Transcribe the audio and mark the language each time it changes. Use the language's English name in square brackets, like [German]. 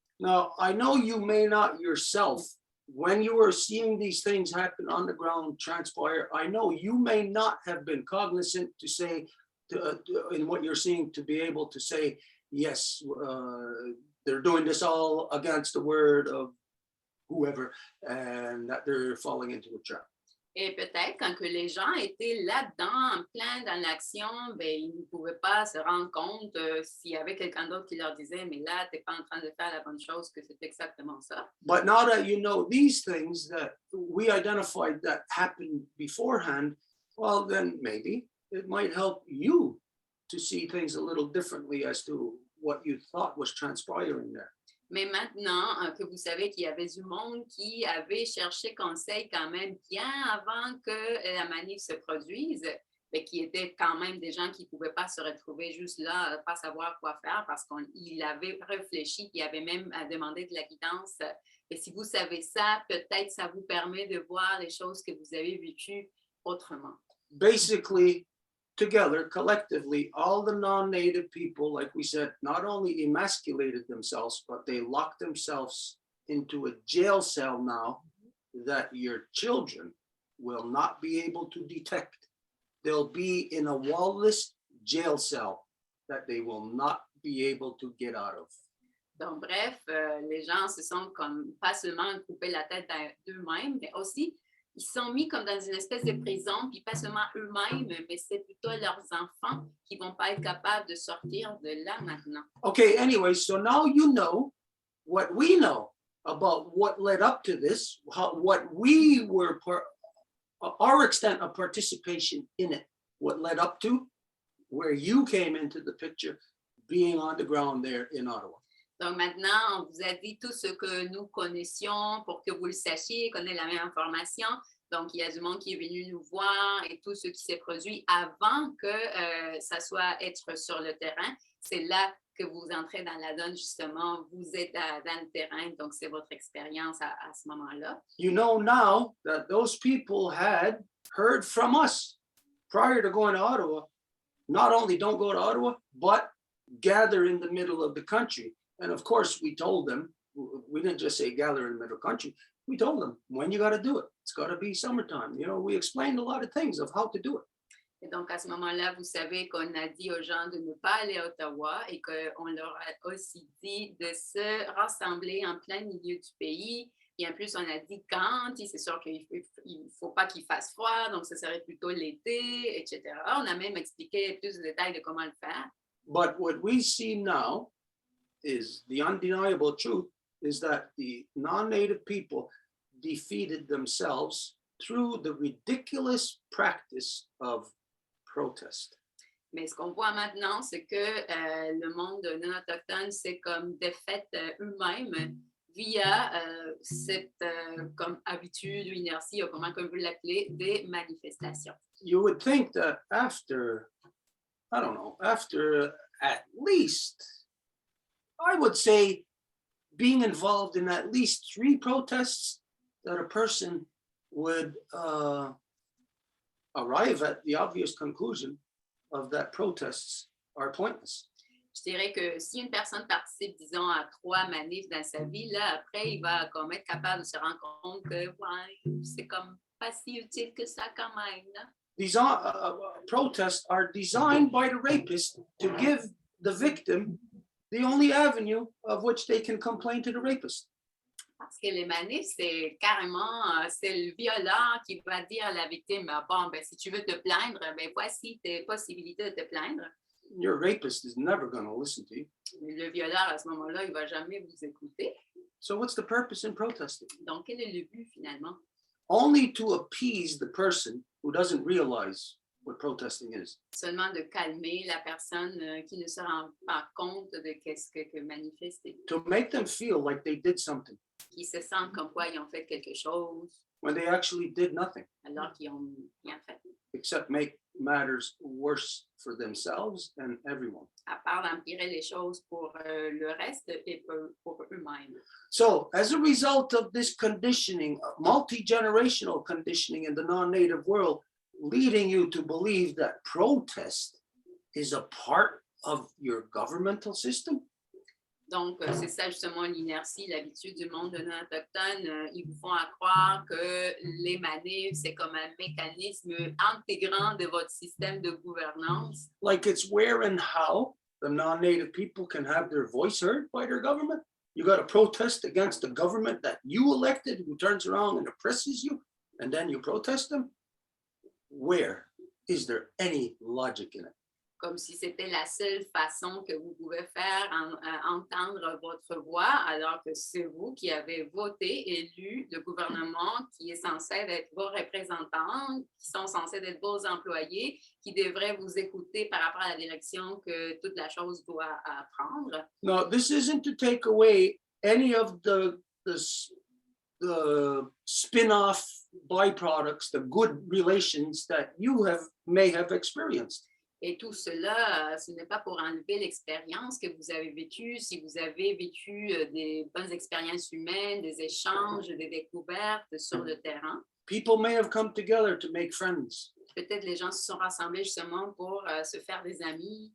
[English] Now, I know you may not yourself, when you were seeing these things happen on the ground transpire, I know you may not have been cognizant to say, in what you're seeing, to be able to say, yes, they're doing this all against the word of whoever, and that they're falling into a trap. [French] Et peut-être quand que les gens étaient là-dedans, en plein dans l'action, ben, ils ne pouvaient pas se rendre compte s'il y avait quelqu'un d'autre qui leur disait, mais là, tu n'es pas en train de faire la bonne chose, que c'est exactement ça. [English] But now that you know these things that we identified that happened beforehand, well, then maybe it might help you to see things a little differently as to what you thought was transpiring there. [French] Mais maintenant que vous savez qu'il y avait du monde qui avait cherché conseil quand même bien avant que la manif se produise, mais qui étaient quand même des gens qui ne pouvaient pas se retrouver juste là, pas savoir quoi faire parce qu'il avait réfléchi, il avait même demandé de la guidance. Et si vous savez ça, peut-être ça vous permet de voir les choses que vous avez vécues autrement. [English] Basically, together, collectively, all the non-native people, like we said, not only emasculated themselves, but they locked themselves into a jail cell now that your children will not be able to detect. They'll be in a wall-less jail cell that they will not be able to get out of. [French] Donc, bref, les gens se sont comme pas seulement coupé la tête d'eux-mêmes, mais aussi ils sont mis comme dans une espèce de prison, puis pas seulement eux-mêmes, mais c'est plutôt leurs enfants qui vont pas être capables de sortir de là maintenant. [English] Okay, anyway, so now you know what we know about what led up to this, what we were, our extent of participation in it, what led up to, where you came into the picture, being on the ground there in Ottawa. [French] Donc maintenant, on vous a dit tout ce que nous connaissions pour que vous le sachiez, qu'on ait la même information. Donc, il y a du monde qui est venu nous voir et tout ce qui s'est produit avant que ça soit être sur le terrain. C'est là que vous entrez dans la donne, justement. Vous êtes dans le terrain, donc c'est votre expérience à ce moment-là. [English] You know now that those people had heard from us prior to going to Ottawa. Not only don't go to Ottawa, but gather in the middle of the country. And of course, we told them, we didn't just say gather in the middle of the country. We told them when you got to do it. It's got to be summertime. You know, we explained a lot of things of how to do it. [French] Et donc, à ce moment-là, vous savez qu'on a dit aux gens de ne pas aller à Ottawa et qu'on leur a aussi dit de se rassembler en plein milieu du pays. Et en plus, on a dit quand, c'est sûr qu'il ne faut pas qu'il fasse froid, donc ce serait plutôt l'été, etc. On a même expliqué plus de détails de comment le faire. [English] But what we see now is the undeniable truth is that the non-native people defeated themselves through the ridiculous practice of protest. [French] Mais ce qu'on voit maintenant, c'est que le monde non autochtone s'est comme défaite eux-mêmes via cette comme habitude ou inertie, ou comment on veut l'appeler, des manifestations. [English] You would think that after, I don't know, after at least, I would say, being involved in at least 3 protests, that a person would arrive at the obvious conclusion of that protests are pointless. [French] Je dirais que si une personne participe, disons, à 3 manifs dans sa vie, là, après, il va comme être capable de se rendre compte que ouais, c'est comme pas si utile que ça quand même. Là. [English] These protests are designed by the rapist to give the victim the only avenue of which they can complain to the rapist. [French] Parce que les manifs, c'est carrément, c'est le violeur qui va dire à la victime, bon, ben, si tu veux te plaindre, ben, voici tes possibilités de te plaindre. [English] Your rapist is never going to listen to you. [French] Le violeur, à ce moment-là, il ne va jamais vous écouter. [English] So what's the purpose in protesting? [French] Donc, quel est le but, finalement? [English] Only to appease the person who doesn't realize what protesting is. [French] Seulement de calmer la personne qui ne se rend pas compte de qu'est-ce que manifester, [English] To make them feel like they did something [French] qui se sentent comme quoi ils ont fait quelque chose [English] when they actually did nothing, [French] alors qu'ils ont rien fait, [English] except make matters worse for themselves and everyone. [French] à part d'empirer les choses pour le reste et pour eux-mêmes. [English] So as a result of this conditioning, multi-generational conditioning in the non-native world, leading you to believe that protest is a part of your governmental system, [French] Donc, c'est ça justement l'inertie, l'habitude du monde non autochtone. Ils vous font croire que les manifs, c'est comme un mécanisme intégrant de votre système de gouvernance. [English] like it's where and how the non-native people can have their voice heard by their government. You got to protest against the government that you elected, who turns around and oppresses you, and then you protest them. Where is there any logic in it? [French] Comme si c'était la seule façon que vous pouvez faire entendre votre voix, alors que c'est vous qui avez voté, élu le gouvernement qui est censé être vos représentants, qui sont censés être vos employés, qui devraient vous écouter par rapport à la direction que toute la chose doit prendre. [English] No, this isn't to take away any of the spin-off byproducts, the good relations that you may have experienced. [French] Et tout cela, ce n'est pas pour enlever l'expérience que vous avez vécue, si vous avez vécu des bonnes expériences humaines, des échanges, des découvertes sur le terrain. [English] People may have come together to make friends. [French] Peut-être les gens se sont rassemblés justement pour se faire des amis.